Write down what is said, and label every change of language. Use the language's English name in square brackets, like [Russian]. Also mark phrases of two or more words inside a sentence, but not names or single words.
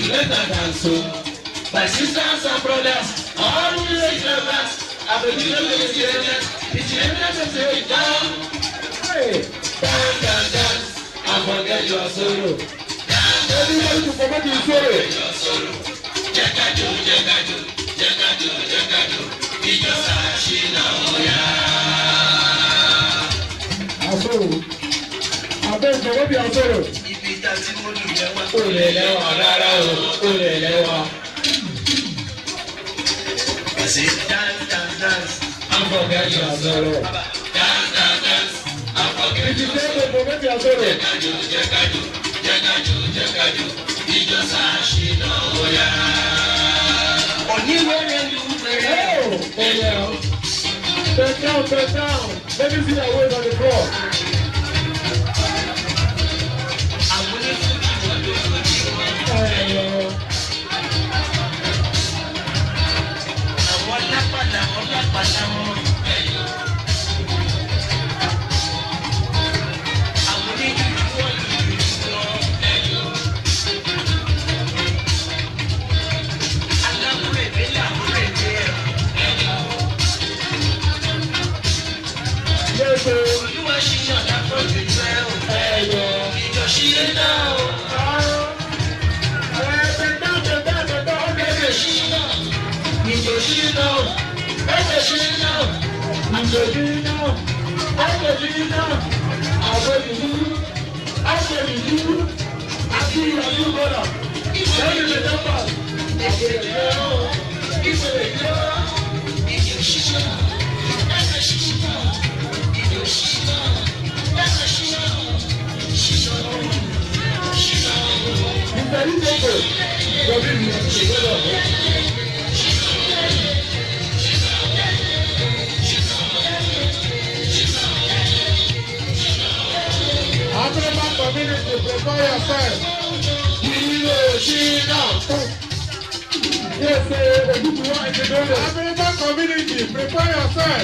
[English] Let us dance to my sisters and brothers. All the ladies and brothers. I'm a little bit serious. It's the end of the day. Down. Hey. Dance, dance, dance. And forget your sorrow. Everybody to forget your sorrow. Jekadu, jekadu, jekadu, jekadu. Ijosa Shina oya. Asoro. Abeg forget your sorrow. [Yoruba] Ibi ta ti mo lu yẹn wá. O lè lẹ́wà rárá o. O lè lẹ́wà. [English] I say dance, dance, dance. And forget your sorrow. Dance, dance, dance. I forget If you your say to forget your sorrow. Jekadu, jekadu, jekadu, jekadu. [Yoruba] Ijosa Shina oya. Oníwèrè lu wèrè. [English] Oh, yeah. Bend down, bend down. Let me see that weight on the floor. [Yoruba] Àwọn onífújì wọn lójoojúmọ́. Àwọn lápàdà wọn lápàdà wọn. Àwọn oníjújú wọn lójoojúmọ́. Aláwúrèdè làwúrèdè ẹ̀. [English] Yes, sir. [Yoruba] Olúwa ṣíyàn lápò jùlọ ẹ̀ o. Ìjọ ṣíyẹ náà o. [English] Bend down, bend down, bend down. [Yoruba] Ẹgbẹ́ ṣíyàn. Ìjọ ṣíyẹ náà o. Ẹgbẹ́ ṣíyẹ náà o. [English] Angelina, Angelina, Angelina, Angelina, Aki, brother. Tell me the number. [Yoruba] Ìjọ ṣíyàn. Ẹgbẹ́ ṣíyàn. Ìjọ ṣíyàn. Ẹgbẹ́ ṣíyàn. Ṣíyàn. Ṣíyàn. [English] Mr. Itogo, Robin, African community, prepare yourself. Yes, African community, prepare yourself.